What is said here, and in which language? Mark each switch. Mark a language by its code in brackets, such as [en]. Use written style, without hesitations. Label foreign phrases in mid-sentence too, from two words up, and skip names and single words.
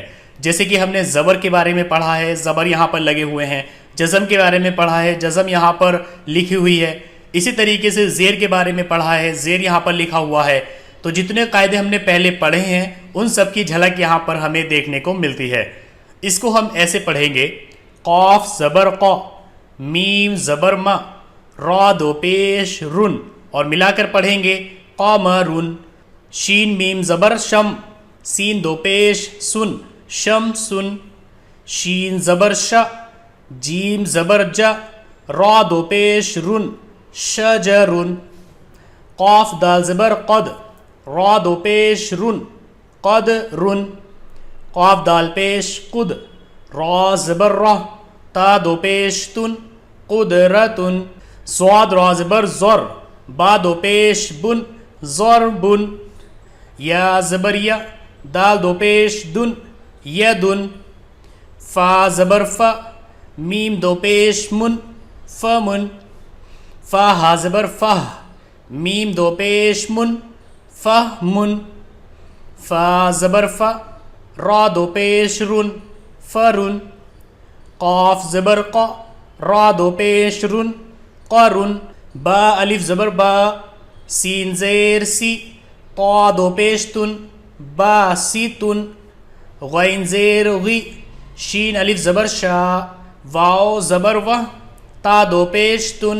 [ur] جیسے کہ ہم نے زبر کے بارے میں پڑھا ہے، زبر یہاں پر لگے ہوئے ہیں، جزم کے بارے میں پڑھا ہے، جزم یہاں پر لکھی ہوئی ہے، اسی طریقے سے زیر کے بارے میں پڑھا ہے، زیر یہاں پر لکھا ہوا ہے۔ تو جتنے قاعدے ہم نے پہلے پڑھے ہیں ان سب کی جھلک یہاں پر ہمیں دیکھنے کو ملتی ہے۔ اس کو ہم ایسے پڑھیں گے: قاف زبر ق، میم زبر م، را دو پیش رن، اور ملا کر پڑھیں گے: قمرن، شین میم زبر شم، سین دو پیش سن، شم سن، شین زبر ش، جیم زبر ج، را دو پیش رن، شجرن، قاف دال زبر قد، را دو پیش رن، قد رن، قاف دال پیش قد، را زبر رہ، تا دو پیش تن، قدرتن، صاد را زبر زر، با دو پیش بن، ضربن، یا زبر یا، دال دو پیش دن، یدن، فا زبر فا، میم دو پیش من، فمن، فا ہا زبر فہ، میم دو پیش من، فہمن، فا زبر فا، را دو پیش رن، فرن، قاف زبر قا، را دو پیش رن، قرن، با الف زبر با، سین زیر سی، طا دو پیش تن، با سی تن، غین زیر غی، شین الف زبر شا، واو زبر و، تا دو پیش تن،